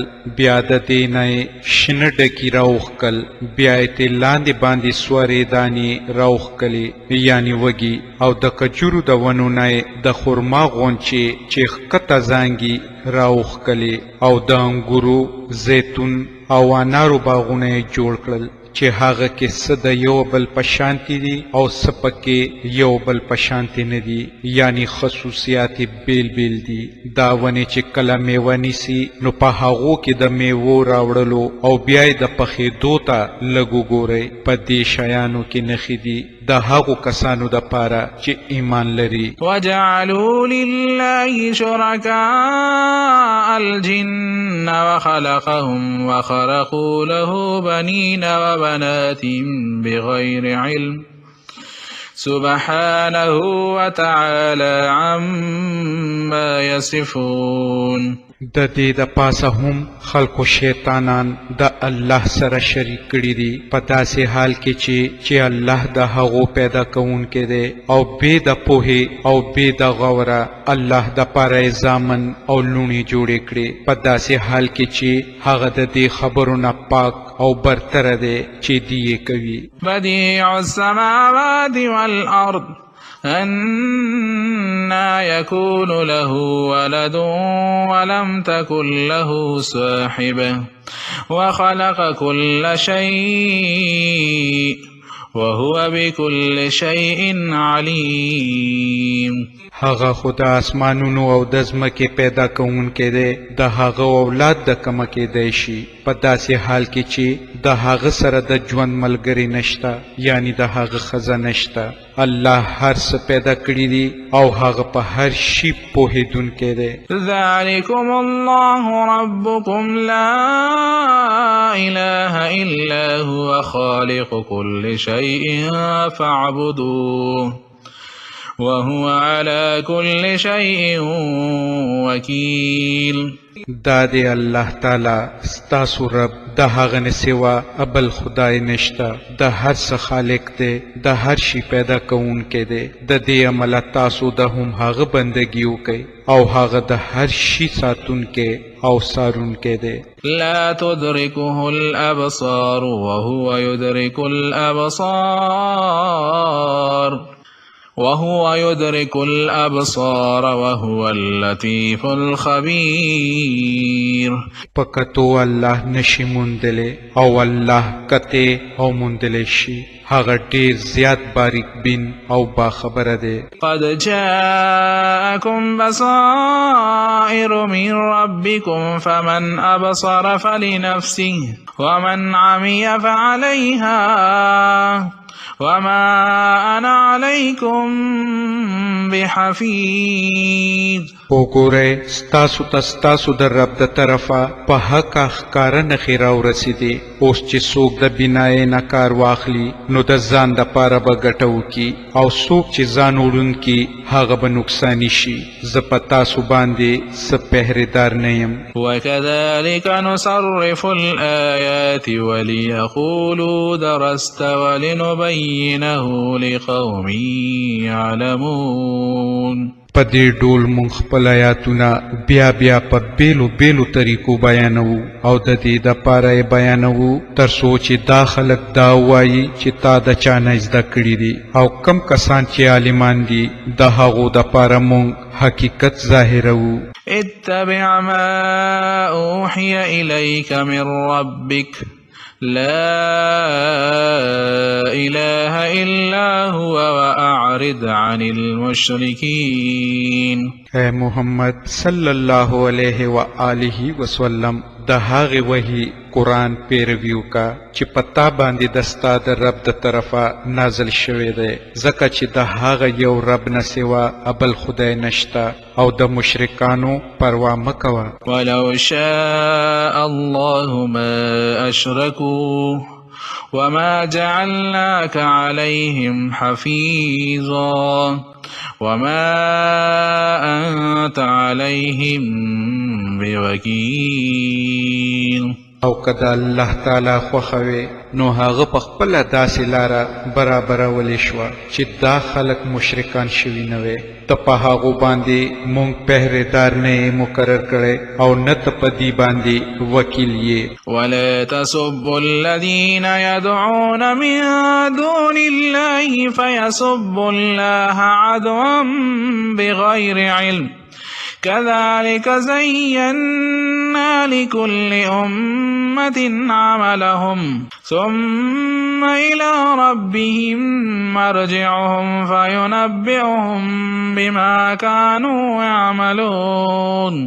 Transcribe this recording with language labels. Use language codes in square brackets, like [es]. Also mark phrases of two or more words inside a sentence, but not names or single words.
[ps] بیا د دې نه یې شنه ډکي راوښکل، بیا یې ترې لاندې باندې سورې دانې راوښکلې یعنې وږي، او د کجورو د ونو نه یې د خرما غونچې چې ښکته زانګي راوښکلې، او د انګورو، زیتون او انارو باغونه یې جوړ کړل چې هغه کې څه د یو بل په شانتي دي او څه پکې یو بل په شانتي نه دي، یعنی خصوصیات بیل بیل دي. دا ونې چې کله میوه نیسي نو په هغو کې د میوو راوړلو او بیا یې د پخېدو ته لږ وګورئ، په دې شیانو کې نښې دي د هغو کسانو دپاره چې ایمان لري. [ar] وجعلوا لله شركاء الجن وخلقهم وخرقوا له بنين وبنات بغير علم سبحانه وتعالى عما يصفون. [ps] د دې د پاسه هم خلکو شیطانان د الله سره شریک کړي دي په داسې حال کې چې الله د هغو پیدا کوونکی دی، او بې د پوهې او بې د غوره الله دپاره یې زامن او لوڼې جوړې کړې، په داسې حال کې چې هغه د دې خبرو نه پاک او برتره دی چې دی یې کوي. [ar] بديع السماوات والأرض أنى يكون له ولد ولم تكن له صاحبة وخلق كل شيء وهو بكل شيء عليم. [ps] هغه خو د اسمانونو او د ځمکې پیدا کوونکی دی، د هغه اولاد د کمه کیدی شي، په داسې حال کې چې د هغه سره د ژوند ملګری نشته، یعنی د هغه ښځه نشته. الله هر څه پیدا کړي دي او هغه په هر شي پوهېدونکی دی. [ar] ذلكم الله ربكم لا إله إلا هو خالق كل شيء فاعبدوه وهو على كل شيء وكيل. [ps] دا دی الله تعالی ستاسو رب، د هغه نه سوا بل خدای نشته، د هر څه خالق دی، د هر شي پیدا کوونکی دی، د دې عمله تاسو د هم هغه بندګي وکئ او هغه د هر شي ساتونکی او څارونکی دی. [ar] لا تدركه الأبصار وهو يدرك الأبصار وهو اللطيف الخبير. [ps] پکتو الله نشي موندلی او الله کته او موندلی شي، هغه ډیر زیات باریک بین او باخبره دی. [ar] قد جاءكم بصائر من ربكم فمن أبصر فلنفسه ومن عمي فعليها وما أنا عليكم بحفيظ. [ps] وګورئ ستاسو ته ستاسو د رب د طرفه په حق ښکاره نښې راورسېدې، اوس چې څوک د بینایۍ نه کار واخلي نو د ځان دپاره به ګټه وکړي، او څوک چې ځان وړونکي هغه به نقصاني شي. زه په تاسو باندې څه پهرېدار نه یم. [ar] وكذلك نصرف الآيات وليقولوا درست ولنبينه لقوم يعلمون. [ps] په دې ډول مونږ خپل آیاتونه بیا بیا په بیلو بیلو طریقو بیانوو او د دې دپاره یې بیانوو تر څو چې دا خلک دا ووایي چې تا د چا نه زده کړي دي، او کم کسان چې عالمان دي د هغو دپاره مونږ حقیقت ظاهروو. [ar] اتبع ما أوحي إليك من ربك لا إله إلا هو وأعرض عن المشركين. [ps] اے محمد [ar] صلی الله علیه و آله وسلم [ps] د هغه وحی قرآن پیروي وکړه چې پتا باندې د ستا د رب د طرفه نازل شوی دی، ځکه چې د هغه یو رب نه سوا بل خدای نشته، او د مشرکانو پروا مه کوه. [ar] ولو شاء الله ما أشركوا وما جعلناك عليهم حفيظا. وما أنت عليهم بوكيل. [ps] او کدا الله تعالی خوښوي نو هغه په خپله داسې لاره برابرولی شوه چې دا خلک مشرکان شوي نه وي. ته په هغو باندې مونږ پهرېدار نه یې مقرر کړی او نه ته په دې باندې وکیل یې. [ar] ولا تسبوا الذين يدعون من دون الله فيسبوا الله عدوا بغير علم كذلك زينا لكل أمة عملهم ثم إلى ربهم مرجعهم فينبئهم بما كانوا يعملون.